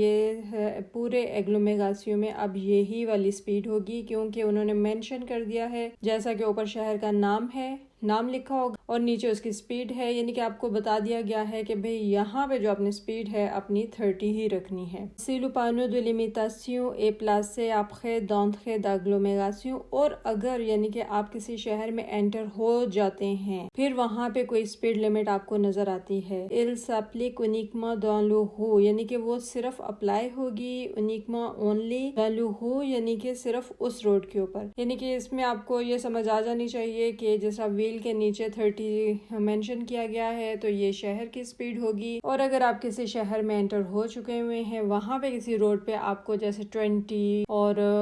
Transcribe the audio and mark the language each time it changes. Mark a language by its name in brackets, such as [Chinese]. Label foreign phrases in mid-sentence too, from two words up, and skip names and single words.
[Urdu] یہ پورے ایگلومیریشن میں اب یہی والی سپیڈ ہوگی، کیونکہ انہوں نے مینشن کر دیا ہے جیسا کہ اوپر شہر کا نام ہے، نام لکھا ہوگا اور نیچے اس کی سپیڈ ہے، یعنی کہ آپ کو بتا دیا گیا ہے کہ بھئی یہاں پہ جو اپنی سپیڈ ہے اپنی 30 ہی رکھنی ہے۔ [French] Si le panneau de limitation est placé après d'entrée d'agglomération [Urdu] اور اگر یعنی کہ آپ کسی شہر میں انٹر ہو جاتے ہیں پھر وہاں پہ کوئی [English] speed limit [Urdu] آپ کو نظر آتی ہے، [French] il s'applique uniquement dans le rue [Urdu] یعنی کہ وہ صرف اپلائی ہوگی uniquement only [French] dans le rue [Urdu] یعنی کہ صرف اس روڈ کے اوپر، یعنی کہ اس میں آپ کو یہ سمجھ آ جانی چاہیے کہ جیسا ویل کے نیچے 30 مینشن کیا گیا ہے تو یہ شہر کی سپیڈ ہوگی، اور اگر آپ کسی شہر میں انٹر ہو چکے ہوئے ہیں وہاں پہ کسی روڈ پہ آپ کو جیسے 20 اور